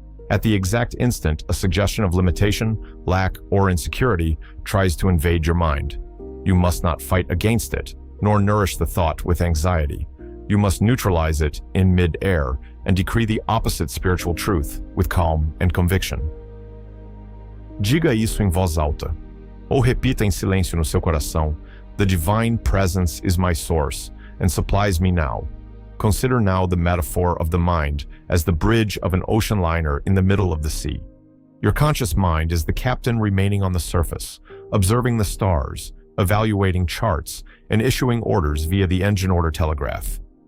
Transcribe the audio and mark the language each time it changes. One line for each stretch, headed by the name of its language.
English: At the exact instant a suggestion of limitation, lack, or insecurity tries to invade your mind, you must not fight against it, nor nourish the thought with anxiety. You must neutralize it in mid-air and decree the opposite spiritual truth with calm and conviction.
Portuguese: Diga isso em voz alta, ou repita em silêncio no seu coração.
English: The divine presence is my source and supplies me now. Consider now the metaphor of the mind as the bridge of an ocean liner in the middle of the sea. Your conscious mind is the captain remaining on the surface, observing the stars, evaluating charts, and issuing orders via the engine order telegraph.